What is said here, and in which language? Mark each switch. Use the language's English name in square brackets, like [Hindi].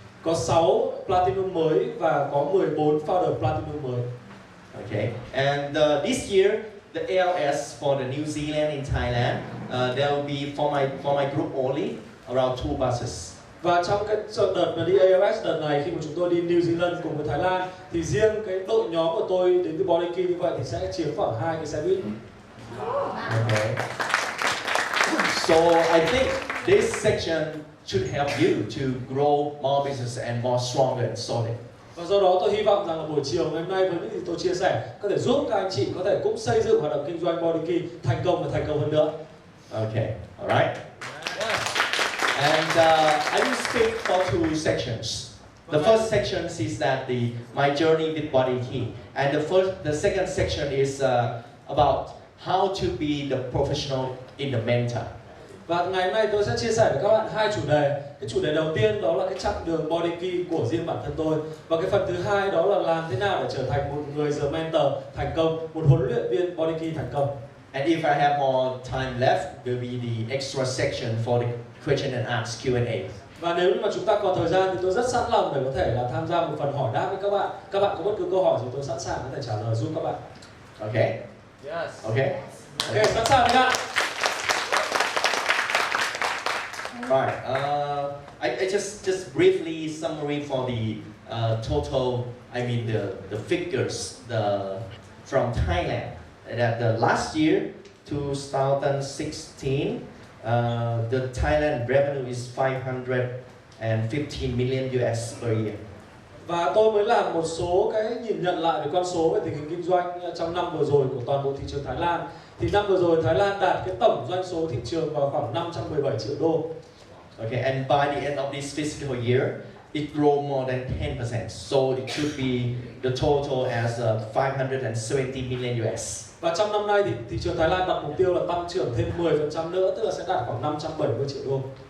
[Vietnamese] Có 6 platinum mới và có 14 founder platinum mới. [English] Okay, and this year the ALS for the New Zealand in Thailand, there will be for my group only around 2 buses. [Vietnamese] Và trong cái đợt mà đi ALS đợt này, khi mà chúng tôi đi New Zealand cùng với Thái Lan, thì riêng cái đội nhóm của tôi đến từ body key như vậy thì sẽ chiếm khoảng 2 cái xe buýt. [English] Okay. So I think this section should help you to grow more business and more stronger and solid. [Vietnamese] Và do đó tôi hy vọng rằng là buổi chiều ngày hôm nay với những gì tôi chia sẻ có thể giúp các anh chị có thể cũng xây dựng hoạt động kinh doanh body key thành công và thành công hơn nữa. [English] Okay, all right. And I will speak for 2 sections. The first section is that my journey with body key, and the second section is about how to be the professional in the mentor. [Vietnamese] Và ngày hôm nay tôi sẽ chia sẻ với các bạn 2 chủ đề. Cái chủ đề đầu tiên đó là cái chặng đường body key của riêng bản thân tôi, và cái phần thứ hai đó là làm thế nào để trở thành một người [English] the mentor [Vietnamese] thành công, một huấn luyện viên body key thành công. [English] And if I have more time left, will be the extra section for the question and answer Q&A. [Vietnamese] Và nếu như mà chúng ta còn thời gian thì tôi rất sẵn lòng để có thể là tham gia một phần hỏi đáp với các bạn. Các bạn có bất cứ câu hỏi gì tôi sẵn sàng có thể trả lời giúp các bạn. [English] Okay? Yes. Okay? [Vietnamese] Ok, sẵn sàng chưa ạ? [English] Right. I just briefly summary for the total. I mean the figures from Thailand. That the last year, 2016, the Thailand revenue is 515 million US per year. [Vietnamese] Và tôi mới làm một số cái nhìn nhận lại về con số về tình hình kinh doanh trong năm vừa rồi của toàn bộ thị trường Thái Lan. Thì năm vừa rồi Thái Lan đạt cái tổng doanh số thị trường vào khoảng 517 triệu đô. [English] Okay, and by the end of this fiscal year, it grew more than 10%. So it should be the total as 570 million US. [Vietnamese] Và trong năm nay thì thị trường Thái Lan đặt mục tiêu là tăng trưởng thêm 10% nữa, tức là sẽ đạt khoảng 570 triệu đô.